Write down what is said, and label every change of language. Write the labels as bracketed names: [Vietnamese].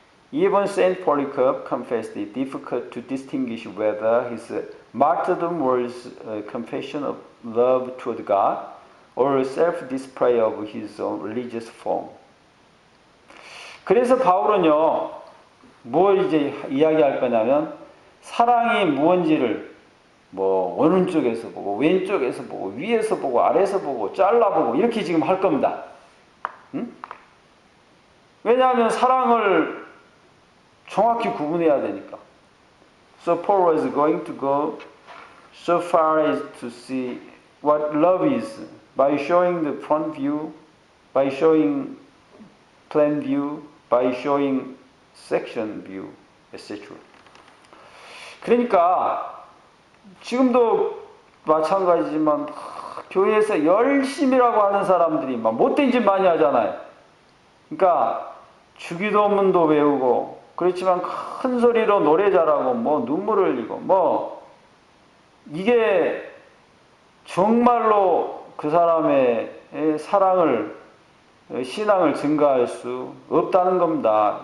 [English] Even Saint Polycarp confessed it difficult to distinguish whether his martyrdom was a confession of love toward God or a self-display of his own religious form. [Korean] 그래서 바울은요, 뭘 이제 이야기할 거냐면 사랑이 무언지를 오른쪽에서 보고 왼쪽에서 보고 위에서 보고 아래에서 보고 잘라보고 이렇게 지금 할 겁니다. 응? 왜냐하면 사랑을 정확히 구분해야 되니까. [English] So Paul was going to go so far as to see what love is by showing the front view, by showing plan view, by showing section view, etc. [Korean] 그러니까 지금도 마찬가지지만 교회에서 열심이라고 하는 사람들이 막 못된 짓 많이 하잖아요. 그러니까 주기도문도 외우고 그렇지만 큰 소리로 노래 잘하고 눈물을 흘리고 이게 정말로 그 사람의 신앙을 증가할 수 없다는 겁니다.